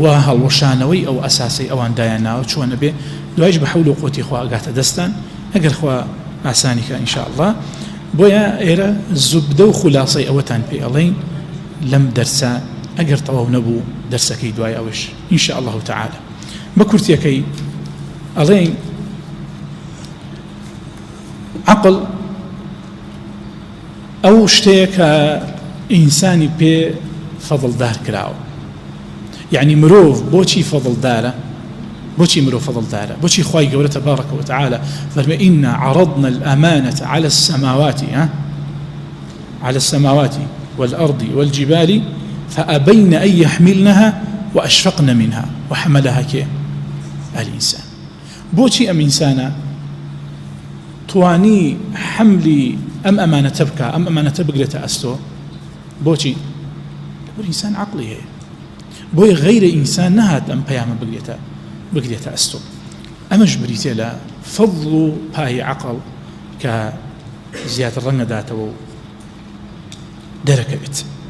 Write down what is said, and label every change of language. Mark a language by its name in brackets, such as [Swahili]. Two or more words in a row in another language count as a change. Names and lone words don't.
[Central Kurdish] هەڵوەشانەوەی ئەو ئەساسی ئەوان دایاناوە چۆنە بێ دوایش بە حەول و قوتی خوا ئەگاتە دەستان ئەگەر خوا ئاسانی کە ئینشاءالله بۆیە ئێرە زوبدە و خولاسەی ئەوەتان پێ ئەڵێین لەم دەرسە ئەگەر تەواو نەبوو دەرسەکەی دوای ئەوش [Arabic] ئینشاءالله تعالى [Central Kurdish] بە کورتیەکەی ئەڵێین عقل ئەو شتەیە کە ئینسانی پێ فەضڵدار کراوە يعني مرۆڤ بۆچی فەضڵدارە بۆچی مرۆڤ فەضڵدارە بۆچی خوای گەورە [Arabic] تبارك وتعالى [Central Kurdish] فەرمێ [Arabic] إنا عرضنا الأمانة على السماوات والأرض والجبال فأبين أن يحملنها وأشفقن منها وحملها الإنسان [Central Kurdish] بۆچی ئەم ئینسانە توانی حملی ئەم ئەمانەتە بکە ئەم ئەمانەتە بگرێتە ئەستۆ بۆچی بۆ ئینسان عقلی هەیە بۆیە غەیرە ئینسان نەهات ئەم پەیامە بگرێتە ئەستۆ ئەمەش بریتێ لە فەضڵ و پای عقل کە زیاتر ڕەنگەداتەوە و دەرەکەوێت